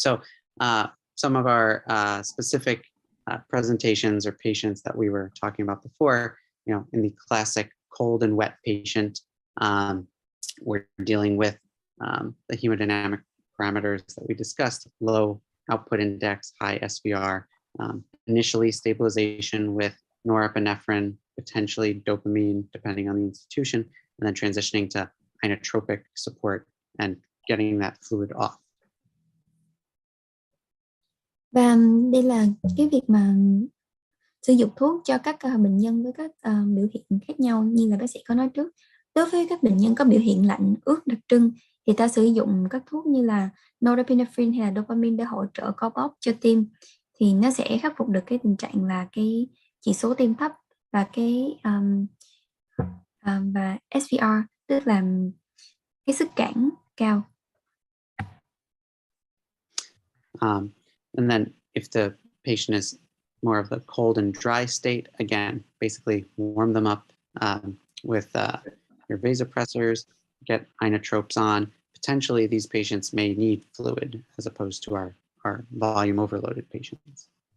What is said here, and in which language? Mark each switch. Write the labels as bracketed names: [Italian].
[English] So some of our specific presentations or patients that we were talking about before, in the classic cold and wet patient, we're dealing with the hemodynamic parameters that we discussed: low output index, high SVR, initially stabilization with norepinephrine, potentially dopamine, depending on the institution, and then transitioning to inotropic support and getting that fluid off. [Vietnamese] Và đây là cái việc mà sử dụng thuốc cho các bệnh nhân với các biểu hiện khác nhau như là bác sĩ có nói trước. Đối với các bệnh nhân có biểu hiện lạnh, ướt đặc trưng thì ta sử dụng các thuốc như là norepinephrine hay là dopamine để hỗ trợ co bóp cho tim. thì nó sẽ khắc phục được cái tình trạng là cái chỉ số tim thấp và cái và SVR, tức là cái sức cản cao. [English] And then if the patient is more of the cold and dry state, again, basically warm them up with your vasopressors, get inotropes on. Potentially, these patients may need fluid as opposed to our volume overloaded patients.